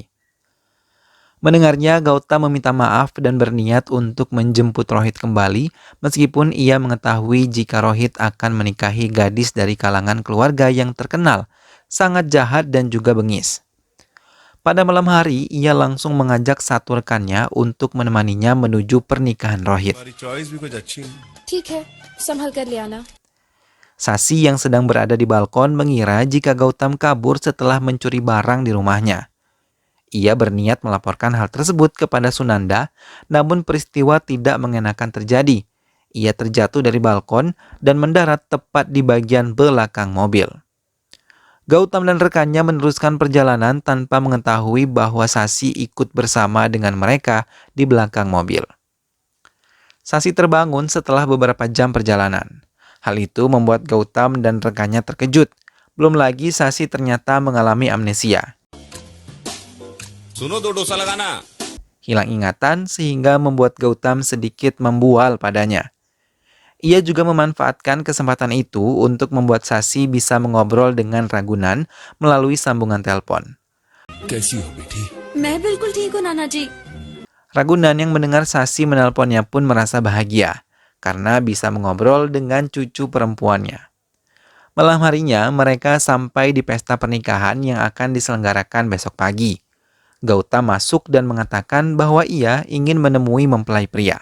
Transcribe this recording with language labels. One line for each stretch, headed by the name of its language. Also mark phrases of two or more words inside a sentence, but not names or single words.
Indonesian: Mendengarnya, Gautam meminta maaf dan berniat untuk menjemput Rohit kembali meskipun ia mengetahui jika Rohit akan menikahi gadis dari kalangan keluarga yang terkenal, sangat jahat dan juga bengis. Pada malam hari, ia langsung mengajak satu rekannya untuk menemaninya menuju pernikahan Rohit.
Hindi: तुम्हारी चॉइस भी कुछ अच्छी है. ठीक है, संभल कर ले आना.
Indonesian: Sasi yang sedang berada di balkon mengira jika Gautam kabur setelah mencuri barang di rumahnya. Ia berniat melaporkan hal tersebut kepada Sunanda, namun peristiwa tidak mengenakan terjadi. Ia terjatuh dari balkon dan mendarat tepat di bagian belakang mobil. Gautam dan rekannya meneruskan perjalanan tanpa mengetahui bahwa Sasi ikut bersama dengan mereka di belakang mobil. Sasi terbangun setelah beberapa jam perjalanan. Hal itu membuat Gautam dan rekannya terkejut. Belum lagi Sasi ternyata mengalami amnesia.
Hindi: सुनो दो डोसा लगाना.
Indonesian: Hilang ingatan sehingga membuat Gautam sedikit membual padanya. Ia juga memanfaatkan kesempatan itu untuk membuat Sasi bisa mengobrol dengan Ragunan melalui sambungan telepon.
Hindi: कैसी हो बेटी? मैं बिल्कुल ठीक हूँ नाना जी.
Indonesian: Ragunan yang mendengar Sasi menelponnya pun merasa bahagia karena bisa mengobrol dengan cucu perempuannya. Malam harinya mereka sampai di pesta pernikahan yang akan diselenggarakan besok pagi. Gautam masuk dan mengatakan bahwa ia ingin menemui mempelai pria.